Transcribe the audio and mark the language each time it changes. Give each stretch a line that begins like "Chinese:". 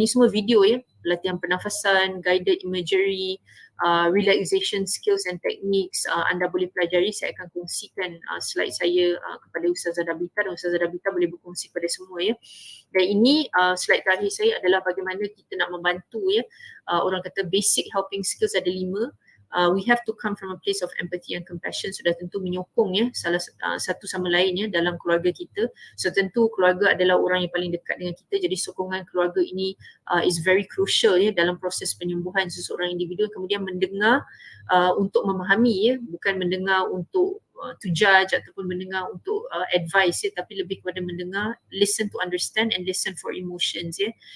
Malay: Ni semua video ya, latihan pernafasan,
English: guided imagery, relaxation skills and techniques.
Malay: Anda boleh pelajari. Saya akan kongsikan slide saya kepada Ustazah Dabita, dan Ustazah Dabita boleh berkongsi kepada semua ya. Dan ini slide terakhir saya adalah bagaimana kita nak membantu ya, orang kata
English: basic helping skills
Malay: ada 5.
English: We have to come from a place of empathy and compassion.
Malay: Sudah tentu menyokong ya salah satu sama lain ya dalam keluarga kita. So tentu keluarga adalah orang yang paling dekat dengan kita. Jadi sokongan keluarga ini
English: is very crucial
Malay: ya dalam proses penyembuhan seseorang individu. Kemudian mendengar untuk memahami ya, bukan mendengar untuk
English: to judge
Malay: ataupun mendengar untuk advice ya, tapi lebih kepada mendengar,
English: listen to understand and listen for emotions
Malay: ya.